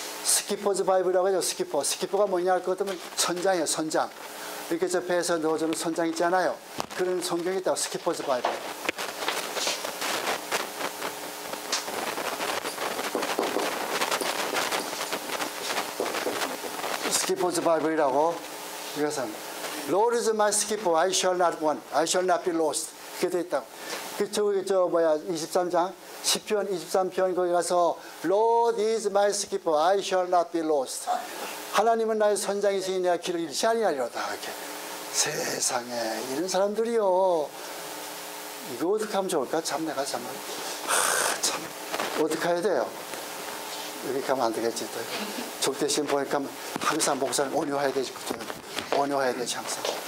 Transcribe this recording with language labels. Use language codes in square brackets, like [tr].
[ko] 스키퍼즈 바이블이라고 하죠. 스키퍼가 뭐냐 할 것 같으면 선장이에요. 선장. 이렇게 저 배에서 넣어주는 선장 있잖아요. 그런 성경이 있다고. 스키퍼즈 바이블. 스키퍼즈 바이블이라고. 이것은 [en] Lord is my skipper, I shall not want, I shall not be lost. [ko] 그게 돼 있다고. 그 23장 시편 23편 거기 가서 [en] Lord is my skipper, I shall not be lost. [ko] 하나님은 나의 선장이시니 내가 길을 잃지 아니하리로다. 이렇게. 세상에 이런 사람들이요. 이거 어떻게 하면 좋을까? 참 내가 참 어떻게 해야 돼요? 이렇게 하면 안 되겠지. 또 족대신 보니까 항상 목사는 온유해야 되지. 온유해야 되지 항상.